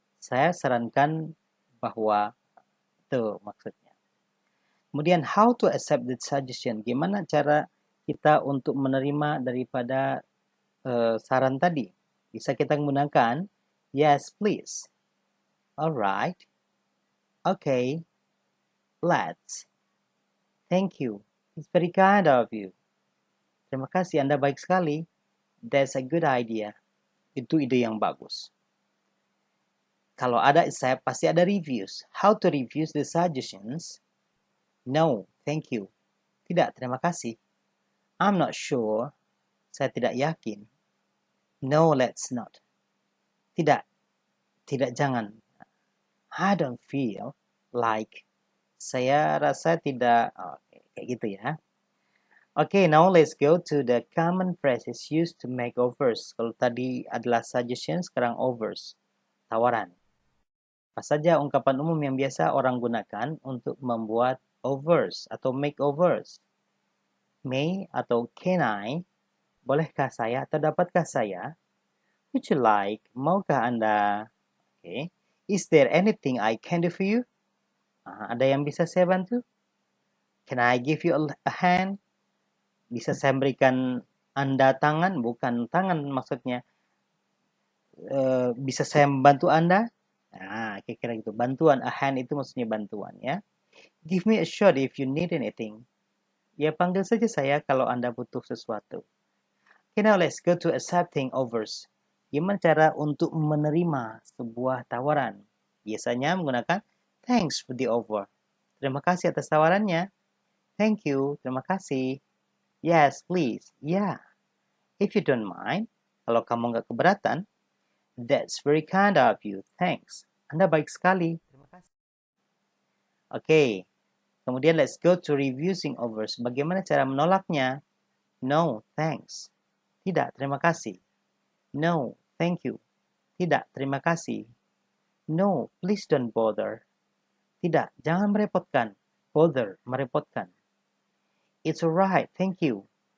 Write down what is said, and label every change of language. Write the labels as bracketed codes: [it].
[id] Saya sarankan bahwa itu maksudnya. [en] Kemudian how to accept the suggestion. [id] Gimana cara kita untuk menerima daripada saran tadi? Bisa kita menggunakan [en] yes, please. Alright. Okay. Let's. Thank you. It's very kind of you. [id] Terima kasih, Anda baik sekali. [en] That's a good idea. [id] Itu ide yang bagus. Kalau ada accept, pasti ada reviews. [en] How to refuse the suggestions? No, thank you. [id] Tidak, terima kasih. [en] I'm not sure. [id] Saya tidak yakin. [en] No, let's not. [id] Tidak, jangan. [en] I don't feel like. [id] Saya rasa tidak. Kayak gitu ya. [en] Okay, now let's go to the common phrases used to make offers. [id] Kalau tadi adalah suggestions, sekarang offers. Tawaran. Apa saja ungkapan umum yang biasa orang gunakan untuk membuat offers atau make offers? May atau can I? Bolehkah saya atau dapatkah saya? [en] Would you like? [id] Maukah Anda? [en] Okay. Is there anything I can do for you? [id] Ada yang bisa saya bantu? [en] Can I give you a hand? [id] Bisa saya berikan Anda tangan? Bukan tangan maksudnya. Bisa saya membantu Anda? Nah, kira-kira gitu. Bantuan, a hand itu maksudnya bantuan ya. [en] Give me a shot if you need anything. [id] Ya, panggil saja saya kalau Anda butuh sesuatu. [en] Okay, now let's go to accepting offers. [id] Gimana cara untuk menerima sebuah tawaran? Biasanya menggunakan [en] thanks for the offer. [id] Terima kasih atas tawarannya. [en] Thank you, [id] terima kasih. [en] Yes, please. Yeah. If you don't mind, [id] kalau kamu nggak keberatan, [en] that's very kind of you. [id] Thanks. Anda baik sekali. Terima kasih. Okay. [en] Kemudian let's go to refusing offers. [id] Bagaimana cara menolaknya? [en] No, thanks. [id] Tidak, terima kasih. [en] No, thank you. [id] Tidak, terima kasih. [en] No, please don't bother. [id] Tidak, jangan merepotkan. [en] Bother, merepotkan. It's alright, thank you.